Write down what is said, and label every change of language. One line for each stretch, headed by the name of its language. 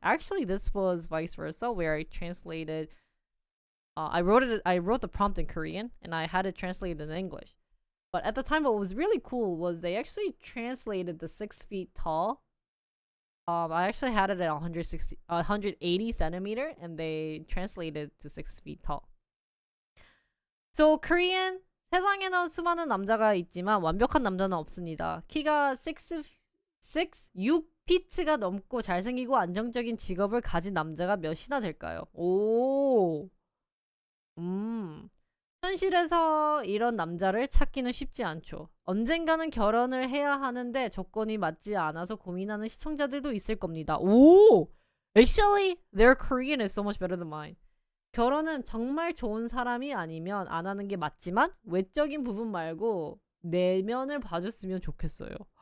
English: Actually, this was vice versa, where I translated I wrote the prompt in Korean and I had it translated in English. But at the time, what was really cool was they actually translated the 6 feet tall. I actually had it at 180 centimeter, and they translated to 6 feet tall. So Korean,
Korean: 세상에는 수많은 남자가 있지만 완벽한 남자는 없습니다. 키가 6피트가 넘고 잘생기고 안정적인 직업을 가진 남자가 몇이나 될까요? 오. 현실에서 이런 남자를 찾기는 쉽지 않죠. 언젠가는 결혼을 해야 하는데 조건이 맞지 않아서 고민하는 시청자들도 있을 겁니다. 오!
English: Actually, their Korean is so much better than mine.
Korean: 결혼은 정말 좋은 사람이 아니면 안 하는 게 맞지만 외적인 부분 말고 내면을 봐줬으면 좋겠어요.